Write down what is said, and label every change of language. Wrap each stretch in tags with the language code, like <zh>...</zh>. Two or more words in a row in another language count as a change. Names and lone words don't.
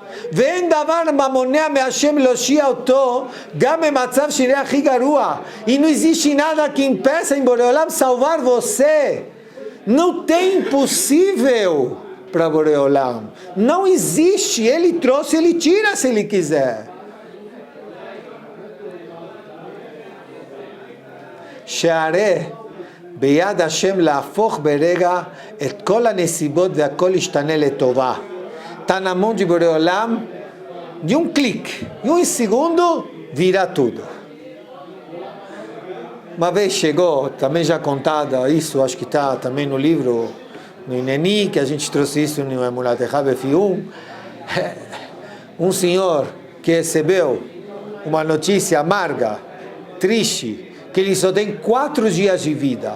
<pt>E não existe nada que impeça em Boreolam salvar você. Não tem impossível para Boreolam. Não existe. Ele trouxe, ele tira se ele quiser.</pt> <he>שהרי ביד השם להפוך ברגע את כל הנסיבות והכל ישתנה לטובה.</he> <pt>Está na mão de Boreolam, de um clique, de um segundo, vira tudo. Uma vez chegou, também já contada isso, acho que está também no livro, no Ineni, que a gente trouxe isso no Emunat Befi 1, um senhor que recebeu uma notícia amarga, triste, que ele só tem 4 dias de vida.</pt>